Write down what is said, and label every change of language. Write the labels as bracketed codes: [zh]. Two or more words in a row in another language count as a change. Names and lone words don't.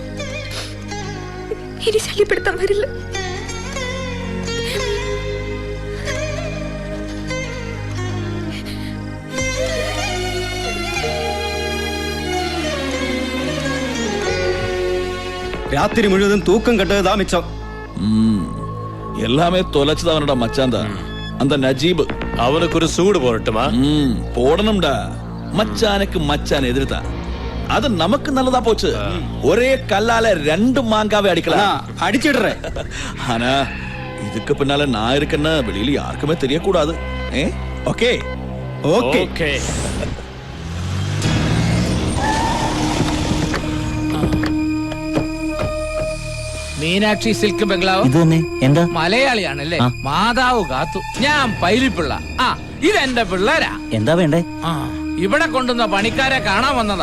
[ml] ഇനി ശല്യപ്പെടുത്താൻ വരില്ല. രാത്രി മുഴുവൻ തൂക്കം കെട്ടതാ മിച്ചം. [ta] எல்லாமே தொலைச்சது அவனோட மச்சான் தான், அந்த நஜீப். அவனுக்கு ஒரு சூடு போடட்டுமா? போடணும்டா. மச்சானுக்கு மச்சான் எதிர்த்தான். அது நமக்கு நல்லதா போச்சு. ஒரே கல்லால 2 மாங்காவை அடிக்கலாம். அடிச்சிடுறேன். ஆனா இதுக்கு பின்னால நான் இருக்கேன்னா வெளியில யாருக்குமே தெரியக்கூடாது. ஓகே ஓகே ஓகே. [ml] മീനാക്ഷി സിൽക്ക് ബംഗ്ലാവ്. ഇത് തന്നെ. എന്താ? മലയാളിയാണല്ലേ? മാതാവ് കാത്തു. ഞാൻ പൈലിപ്പിള്ള. ഇതെന്റെ പിള്ളേരാ. എന്താ വേണ്ടേ? ഇവിടെ കൊണ്ടുവന്ന പണിക്കാരെ കാണാൻ വന്നതാ.